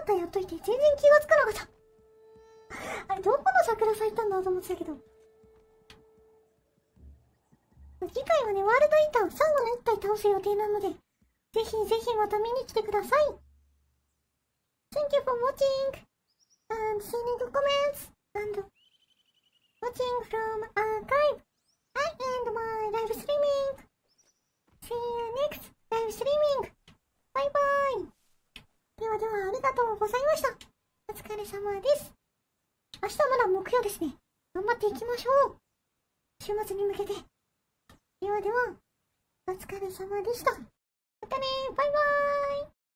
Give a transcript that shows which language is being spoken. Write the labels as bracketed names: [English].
[Japanese] といて全然気がつかなかった。あれ、どこの桜咲いたんだと思ってたけど。次回はね、ワールドイーター最後の1体倒す予定なので、ぜひぜひまた見に来てください。 [English] Thank you for watching and sending comments and watching from archive. I end my live streaming. See you next live streaming. [Japanese] バイバイ。ではではありがとうございました。お疲れ様です。明日はまだ目標ですね。頑張っていきましょう。週末に向けて。ではでは、お疲れ様でした。またね、バイバーイ。